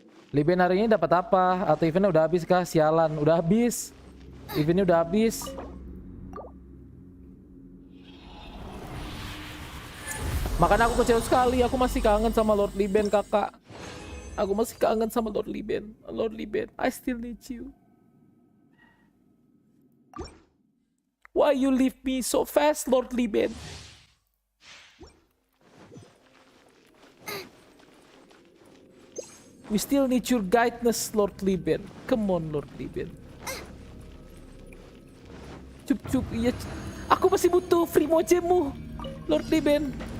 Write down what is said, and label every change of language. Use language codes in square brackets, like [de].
[id] Liben hari ini dapat apa? Atau eventnya udah habis kah? Sialan, udah habis. Eventnya udah habis. Makanya aku kecewa sekali. Aku masih kangen sama Lord Liben, kakak. Aku masih kangen sama Lord Liben. [en] Lord Liben, I still need you. Why you leave me so fast, Lord Liben? We still need your guidance, Lord Liben. Come on, Lord Liben. [id] Cup, iya. Aku masih butuh free mojemu, Lord Liben.